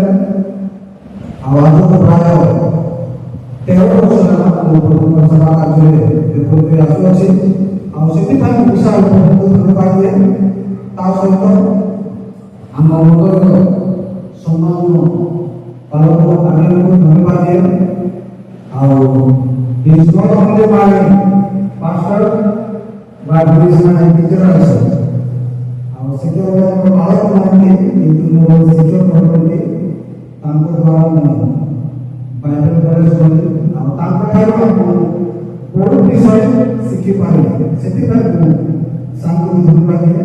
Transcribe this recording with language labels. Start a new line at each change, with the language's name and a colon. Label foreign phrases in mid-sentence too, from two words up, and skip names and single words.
Odia: ଆଉ ଆଜକୁ ପ୍ରାୟ 13 ବର୍ଷ ହେଲା ମୁଁ ପ୍ରଭୁଙ୍କ ସେବା କାର୍ଯ୍ୟରେ ନିଯୁକ୍ତି ଆସୁଅଛି। ଆଉ ସେଥିପାଇଁ ମୁଁ ବିଶାଳ ପ୍ରଭୁଙ୍କୁ ଧନ୍ୟବାଦ ଦିଏ। ତା ସହିତ ଆମ ମଣ୍ଡଳୀର ସମ୍ମାନ ପାଳକ ଆଜ୍ଞାକୁ ଧନ୍ୟବାଦ ଦିଏ।
English: ଆଉ His not only my pastor, but he is my teacher also.
Odia: ଆଉ ଶିକ୍ଷକ ବାଳକ ନାହାନ୍ତି, କିନ୍ତୁ ମୋ ଶିକ୍ଷକ ଅଟନ୍ତି। ତାଙ୍କ ଦ୍ୱାରା ମୁଁ ବାଇବେଲ କଲେଜ ଗଲି। ଆଉ ତାଙ୍କଠାରୁ ମୁଁ ବହୁତ ବିଷୟ ଶିଖିପାରିଲି। ସେଥିପାଇଁ ମୁଁ ସାଙ୍ଗକୁ ଧନ୍ୟବାଦ ଦିଏ।